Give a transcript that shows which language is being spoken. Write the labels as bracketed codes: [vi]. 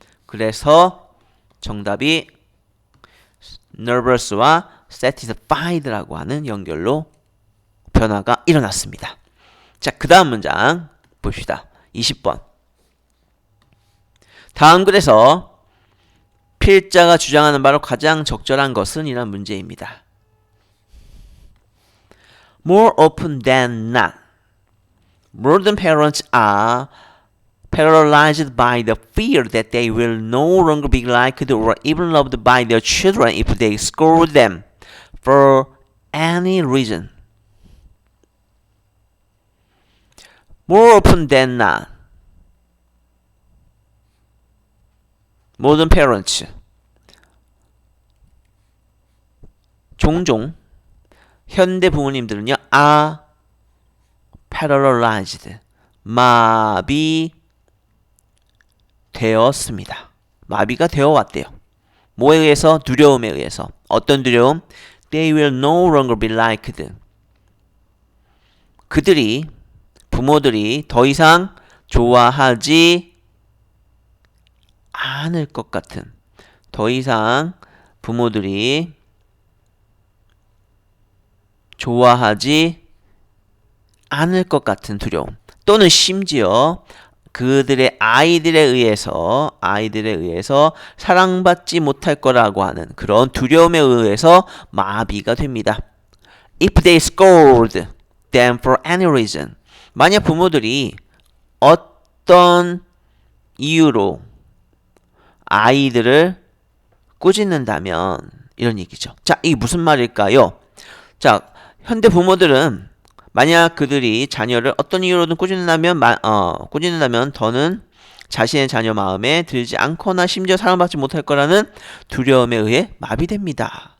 [ko] 그래서 정답이 nervous와 satisfied라고 하는 연결로 변화가 일어났습니다. 자, 그 다음 문장 봅시다. 20번. 다음 글에서 필자가 주장하는 바로 가장 적절한 것은 이란 문제입니다. [en] More often than not, modern parents are paralyzed by the fear that they will no longer be liked or even loved by their children if they scold them for any reason. More often than not. modern parents. [ko] 종종 현대 부모님들은요, [en] are paralyzed. [ko] 마비되었습니다. 마비가 되어 왔대요. 뭐에 의해서? 두려움에 의해서. 어떤 두려움? [en] They will no longer be liked. [ko] 그들이, 부모들이 더 이상 좋아하지 않을 것 같은, 더 이상 부모들이 좋아하지 않을 것 같은 두려움, 또는 심지어 그들의 아이들에 의해서 사랑받지 못할 거라고 하는 그런 두려움에 의해서 마비가 됩니다. [en] If they scold them for any reason. [ko] 만약 부모들이 어떤 이유로 아이들을 꾸짖는다면, 이런 얘기죠. 자, 이게 무슨 말일까요? 자, 현대 부모들은 만약 그들이 자녀를 어떤 이유로든 꾸짖는다면 더는 자신의 자녀 마음에 들지 않거나 심지어 사랑받지 못할 거라는 두려움에 의해 마비됩니다.